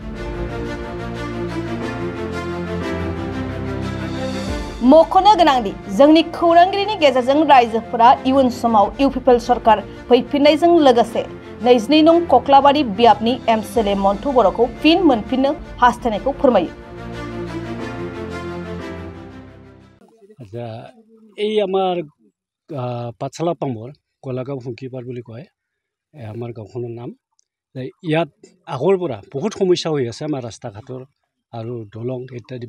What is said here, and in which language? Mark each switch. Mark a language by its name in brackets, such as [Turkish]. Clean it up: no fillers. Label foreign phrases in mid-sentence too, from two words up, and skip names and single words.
[Bodo] मख'नो गोनांदि जोंनि खौरांगिरिनि गेजेरजों रायजोफोरा इयुन समाव इउपिपिएल सरकार फैफिननायजों लोगोसे 22 नं कक्लाबारि बियाबनि एमसिले मन्टु बर'खौ फिन मोनफिननो हास्थायनायखौ फोरमायो [Assamese] এই আমাৰ পাঠশালা পামৰ কলাগাঁও হুংকিপাৰ বুলি কয় আমাৰ গাঁওখনৰ নাম ইয়াত আগৰ পৰা বহুত সমস্যা হৈ আছে আমাৰ ৰাস্তা ঘাটৰ আৰু দলং ইত্যাদি